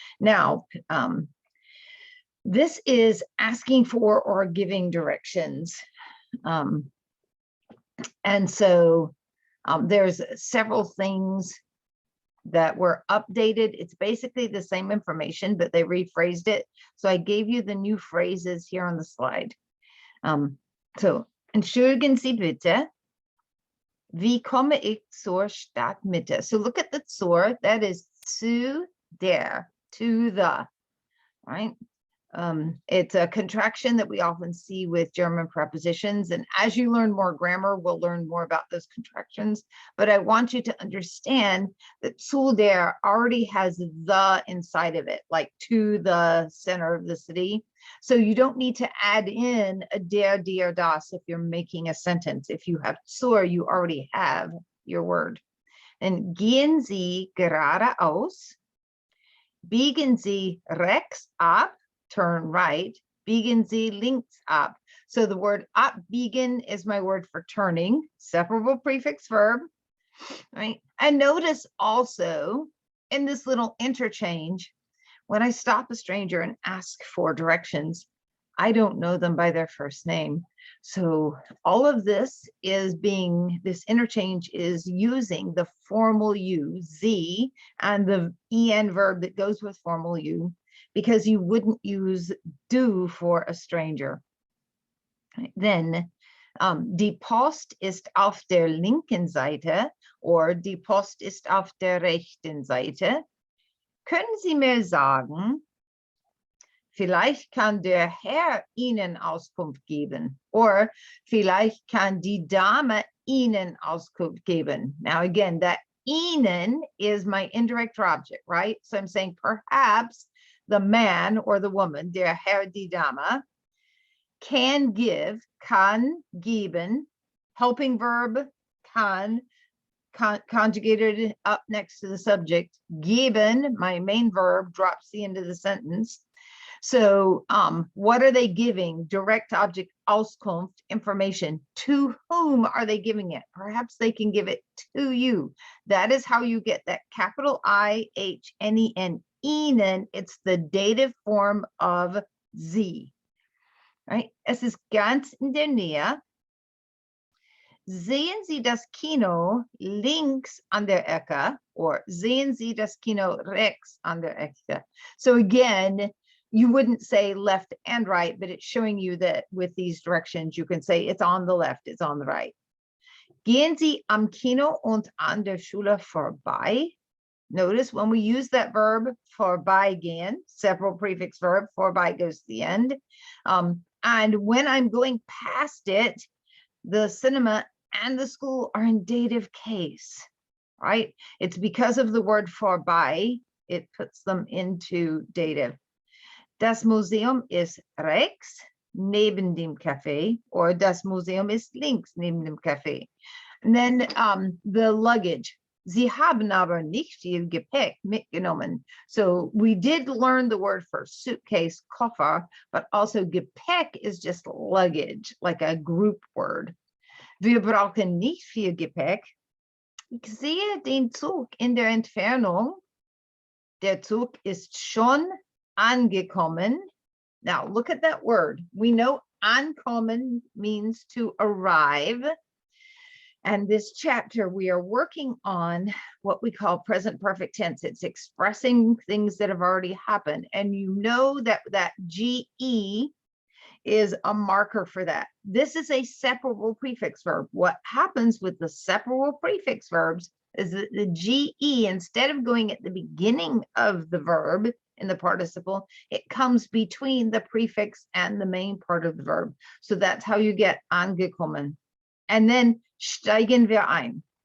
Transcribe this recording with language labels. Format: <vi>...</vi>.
<en>Now, this is asking for or giving directions. And so there's several things that were updated. It's basically the same information, but they rephrased it. So I gave you the new phrases here on the slide.</en> <de>So, entschuldigen Sie bitte, wie komme ich zur Stadtmitte?</de> <en>So look at the zur, that is zu der, to the, right? It's a contraction that we often see with German prepositions. And as you learn more grammar, we'll learn more about those contractions. But I want you to understand that zu der already has the inside of it, like to the center of the city. So you don't need to add in a der, die, or das if you're making a sentence. If you have zur, you already have your word.</en> <de>And gehen Sie geradeaus, biegen Sie rechts ab,</de> <en>turn right.</en> <de>Biegen Sie links ab.</de> <en>So the word abbiegen is my word for turning, separable prefix verb, right? And notice also in this little interchange, when I stop a stranger and ask for directions, I don't know them by their first name. So all of this this interchange is using the formal you, Z, and the en verb that goes with formal you, because you wouldn't use do for a stranger.</en> <de>Then die Post ist auf der linken Seite or die Post ist auf der rechten Seite. Können Sie mir sagen, vielleicht kann der Herr Ihnen Auskunft geben or vielleicht kann die Dame Ihnen Auskunft geben.</de> <en>Now again, that Ihnen is my indirect object, right? So I'm saying perhaps the man or the woman, der Herr, die Dame, can give, kann geben, helping verb, kann, conjugated up next to the subject. Geben, my main verb, drops the end of the sentence. So what are they giving? Direct object, Auskunft, information. To whom are they giving it? Perhaps they can give it to you. That is how you get that capital I-H-N-E-N, Ihnen. It's the dative form of Sie.</en> <de>Right? Es ist ganz in der Nähe. Sehen Sie das Kino links an der Ecke or sehen Sie das Kino rechts an der Ecke?</de> <en>So again, you wouldn't say left and right, but it's showing you that with these directions, you can say it's on the left, it's on the right.</en> <de>Gehen Sie am Kino und an der Schule vorbei?</de> <en>Notice when we use that verb vorbeigehen, several prefix verb, vorbei goes to the end. And when I'm going past it, the cinema and the school are in dative case, right? It's because of the word vorbei, it puts them into dative.</en> <de>Das Museum ist rechts neben dem Café, or das Museum ist links neben dem Café.</de> <en>And then the luggage.</en> <de>Sie haben aber nicht viel Gepäck mitgenommen.</de> <en>So we did learn the word for suitcase, Koffer, but also Gepäck is just luggage, like a group word.</en> <de>Wir brauchen nicht viel Gepäck. Ich sehe den Zug in der Entfernung. Der Zug ist schon angekommen.</de> <en>Now look at that word. We know ankommen means to arrive. And this chapter, we are working on what we call present perfect tense. It's expressing things that have already happened. And you know that that GE is a marker for that. This is a separable prefix verb. What happens with the separable prefix verbs is that the GE, instead of going at the beginning of the verb in the participle, it comes between the prefix and the main part of the verb. So that's how you get angekommen.</en> <de>And then steigen wir ein.</de>